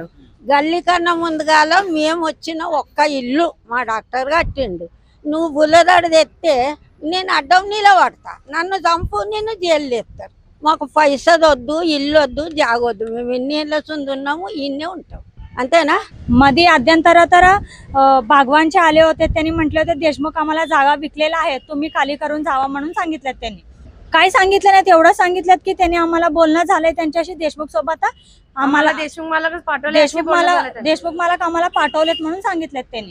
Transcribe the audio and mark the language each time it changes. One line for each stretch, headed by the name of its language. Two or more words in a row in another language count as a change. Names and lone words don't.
Telugu: గల్లీ కన్నా ముందుగాల మేము వచ్చిన ఒక్క ఇల్లు మా డాక్టర్ కట్టిండు. నువ్వు బుల్లదాడు తెస్తే నేను అడ్డం నిలబడతా, నన్ను చంపు, నేను జైలు తెస్తారు. మాకు పైసలు వద్దు, ఇల్లు వద్దు, జాగొద్దు. మేము ఎన్ని ఏళ్ళ సుంది ఉన్నాము, ఇన్నే ఉంటాం. అంతేనా?
Marathi: मध्ये अध्यंतर तर भागवानचे आले होते. त्यांनी म्हटले होते देशमुख आम्हाला जागा विकलेला आहे, तुम्ही खाली करून जावा म्हणून सांगितलं. त्यांनी काय सांगितलं नाही, तेवढं सांगितलं की त्यांनी आम्हाला बोलणं झालंय त्यांच्याशी देशमुख सोबत. आम्हाला देशमुख मालक आम्हाला पाठवलेत म्हणून सांगितलेत त्यांनी.